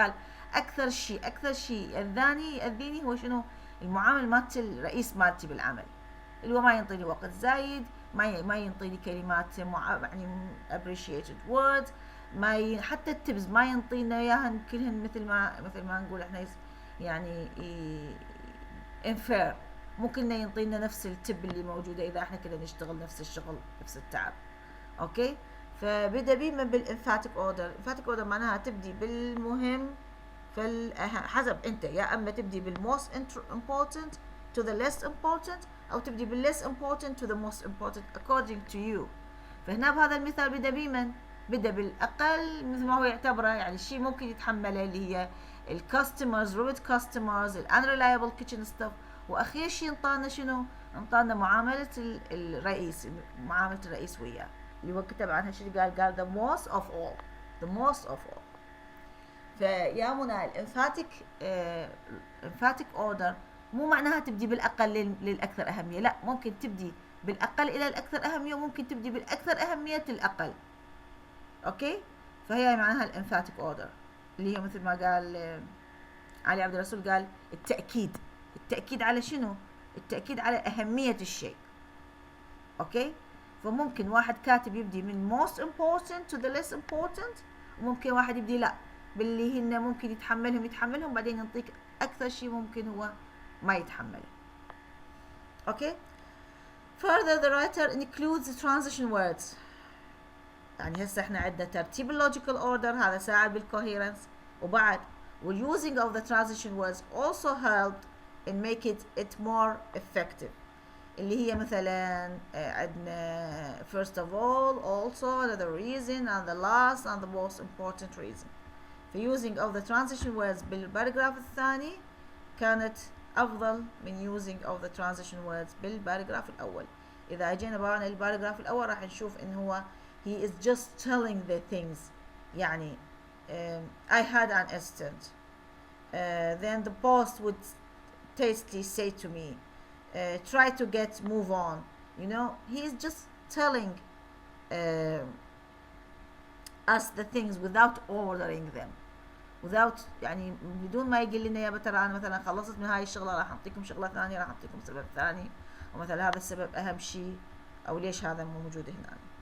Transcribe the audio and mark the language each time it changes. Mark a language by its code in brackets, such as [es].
[ar] قال اكثر شيء يأذيني هو شنو؟ المعامل مالت الرئيس مالتي بالعمل، اللي هو ما ينطيني وقت زايد، ما ينطيني كلمات يعني [en] appreciated words، [ar] حتى التبز ما ينطينا اياهن كلهن مثل ما نقول احنا يعني unfair. ممكن ينطينا نفس التب اللي موجودة إذا إحنا كده نشتغل نفس الشغل نفس التعب. أوكي، فبدأ بيما بالإنفاتيك أوردر. إنفاتيك أوردر معناها تبدي بالمهم حسب أنت، يا أما تبدي بالموست [en] important to the less important، [ar] أو تبدي بال [en] less important to the most important according to you. [ar] فهنا بهذا المثال بدأ بمن؟ بدأ بالأقل مثل ما هو يعتبره، يعني الشيء ممكن يتحمله اللي هي الكاستمرز، روبوت كاستمرز، الانريلايبل كيتشن ستاف، وأخير شيء انطانا شنو؟ انطانا معاملة الرئيس، معاملة الرئيس وياه، اللي هو كتب عنها شنو قال [en] the most of all، [ar] the most of all. فيا منى الانفاتيك اوردر مو معناها تبدي بالأقل للأكثر أهمية، لا، ممكن تبدي بالأقل إلى الأكثر أهمية، وممكن تبدي بالأكثر أهمية الأقل. أوكي، فهي معناها الانفاتيك اوردر، اللي هي مثل ما قال علي عبد الرسول، قال التأكيد على شنو؟ التأكيد على أهمية الشيء. أوكي، فممكن واحد كاتب يبدي من [en] most important to the less important، [ar] وممكن واحد يبدي لا باللي هن ممكن يتحملهم بعدين ينطيك أكثر شيء ممكن هو ما يتحمله. أوكي. [en] Further the writer includes the transition words. [ar] يعني هسه احنا عندنا ترتيب اللوجيكال اوردر، [en] هذا ساعد بالcoherence، وبعد using of the transition words also helped in make it more effective، اللي هي مثلا عندنا first of all, also, the reason, and the last, and the most important reason. في using of the transition words [ar] بالباراجراف الثاني كانت أفضل من [en] using of the transition words بالباراجراف الأول. [ar] إذا أجينا بقى الباراجراف الأول راح نشوف إن هو [en] he is just telling the things، يعني I had an assistant, then the boss would tastily say to me, try to move on. You know, he is just telling us the things without ordering them, without [ar] يعني بدون ما يقول لنا يا ترى انا مثلا خلصت من هاي الشغله راح اعطيكم شغله ثانيه، راح اعطيكم سبب ثاني، ومثلا هذا السبب اهم شيء، او ليش هذا مو موجود هنا.